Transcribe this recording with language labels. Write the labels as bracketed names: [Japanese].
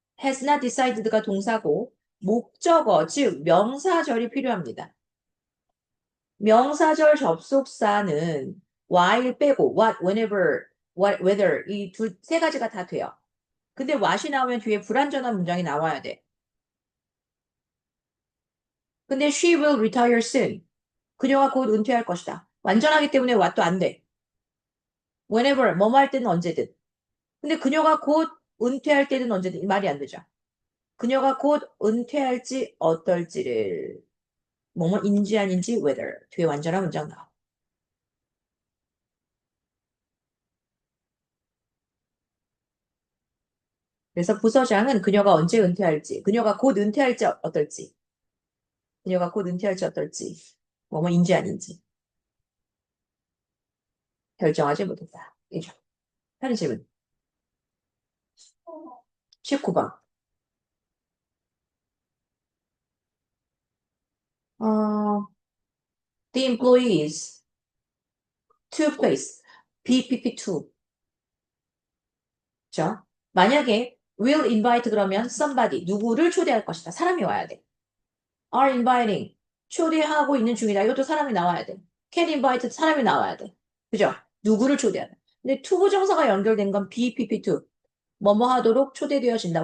[Korean] has not decided가 동사고 목적어, 즉 명사절이 필요합니다. 명사절 접속사는 while 빼고 what, whenever, what, whether 이 세 가지가 다 돼요. 근데 what이 나오면 뒤에 불완전한 문장이 나와야 돼. [English] 근데 she will retire soon. [Korean] 그녀가 곧 은퇴할 것이다. 완전하기 때문에 what도 안 돼. whenever, 뭐뭐 할 때는 언제든. 근데 그녀가 곧 은퇴할 때는 언제든 말이 안 되죠. 그녀가 곧 은퇴할지 어떨지를 뭐뭐인지 아닌지 whether 뒤에 완전한 문장 나와. 그래서 부서장은 그녀가 언제 은퇴할지, 그녀가 곧 은퇴할지 어떨지, 그녀가 곧 은퇴할지 어떨지, 뭐뭐인지 아닌지 결정하지 못했다. 이죠. 다른 질문. 19번. [English] The employees to place BPP2. [Korean] 죠? 만약에 will invite 그러면 somebody, 누구를 초대할 것이다. 사람이 와야 돼. are inviting, 초대하고 있는 중이다. 이것도 사람이 나와야 돼. can invite, 사람이 나와야 돼. 그죠? 누구를 초대하는. 근데 to 부정사가 연결된 건 BPP2. 뭐뭐 하도록 초대되어진다.